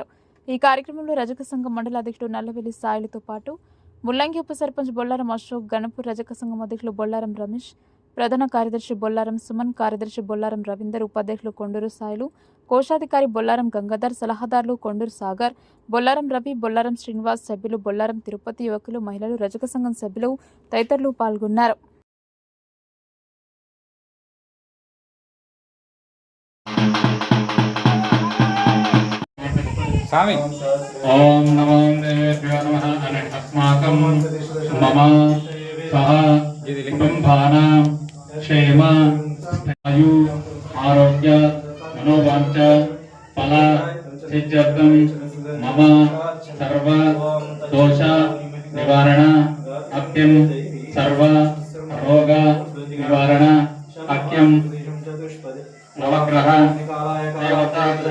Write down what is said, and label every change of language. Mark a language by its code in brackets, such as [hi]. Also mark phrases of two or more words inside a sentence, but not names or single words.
[te] ఈ కార్యక్రమంలో రజక సంఘం మండల అధ్యక్షుడు నల్లవెల్లి సాయిలతో పాటు ముల్లంగి ఉప సర్పంచ్ బొల్లారం అశోక్, గణపూర్ రజక సంఘం అధ్యక్షులు బొల్లారం రమేష్, ప్రధాన కార్యదర్శి బొల్లారం సుమన్, కార్యదర్శి బొల్లారం రవీందర్, ఉపాధ్యక్షులు కొండూరు సాయిలు, కోశాధికారి బొల్లారం గంగాధర్, సలహాదారులు కొండూరు సాగర్, బొల్లారం రవి, బొల్లారం శ్రీనివాస్, సభ్యులు బొల్లారం తిరుపతి, యువకులు, మహిళలు, రజక సంఘం సభ్యులు తదితరులు పాల్గొన్నారు. [sa] स्वामी ओम नमो देवेभ्यो नमः अस्माकं मम सह कुटुंबानां क्षेम आयु आरोग्य मनोवांच फल सिद्ध्यर्थं मम सर्व दोष निवारण अक्यं सर्व रोग निवारण अक्यं नवग्रह देवता